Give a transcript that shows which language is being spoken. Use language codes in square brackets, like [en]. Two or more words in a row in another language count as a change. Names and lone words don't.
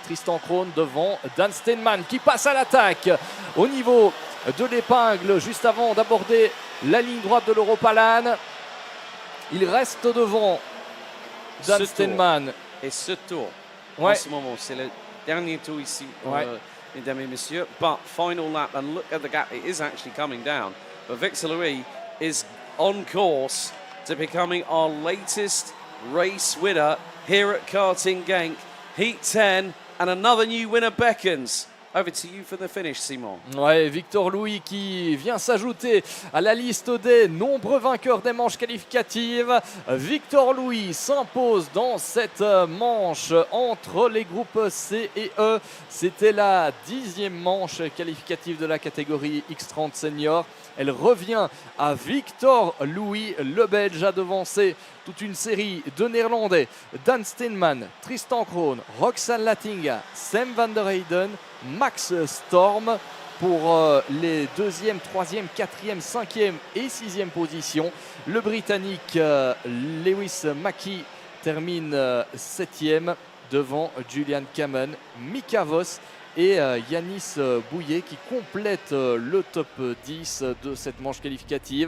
[fr] Tristan Krohn devant Dan Steenman qui passe à l'attaque au niveau de l'épingle juste avant d'aborder la ligne droite de l'Europalan. Il reste devant Dan Steenman. Et ce tour, ouais, en ce moment, c'est le dernier tour ici, ouais, mesdames et messieurs. [en] But final lap, and look at the gap, it is actually coming down. But Victor Louis is on course to becoming our latest race winner here at Karting Genk. Heat 10, and another new winner beckons. Over to you for the finish, Simon. [fr] Ouais, Victor Louis qui vient s'ajouter à la liste des nombreux vainqueurs des manches qualificatives. Victor Louis s'impose dans cette manche entre les groupes C et E. C'était la 10e manche qualificative de la catégorie X30 Senior. Elle revient à Victor Louis. Le Belge a devancé toute une série de Néerlandais. Dan Steenman, Tristan Krohn, Roxanne Lattinga, Sam van der Heyden, Max Storm pour les 2e, 3e, 4e, 5e et 6e positions. Le Britannique Lewis Mackie termine 7e devant Julian Cameron, Mika Voss et Yanis Bouillet qui complète le top 10 de cette manche qualificative.